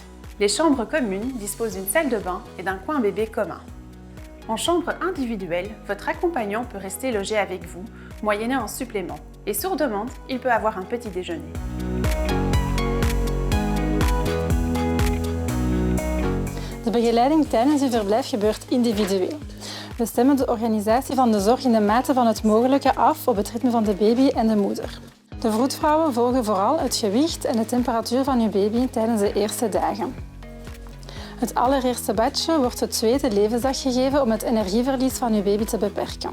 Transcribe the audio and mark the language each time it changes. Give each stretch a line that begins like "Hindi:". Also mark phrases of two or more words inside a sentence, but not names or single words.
French: Les chambres communes disposent d'une salle de bain et d'un coin bébé commun. En chambre individuelle, votre accompagnant peut rester logé avec vous, moyennant un supplément. Et sur demande, il peut avoir un petit déjeuner.
Dutch: De begeleiding tijdens uw verblijf gebeurt individueel. We stemmen de organisatie van de zorg in de mate van het mogelijke af op het ritme van de baby en de moeder. De vroedvrouwen volgen vooral het gewicht en de temperatuur van uw baby tijdens de eerste dagen. Het allereerste badje wordt de tweede levensdag gegeven om het energieverlies van uw baby te beperken.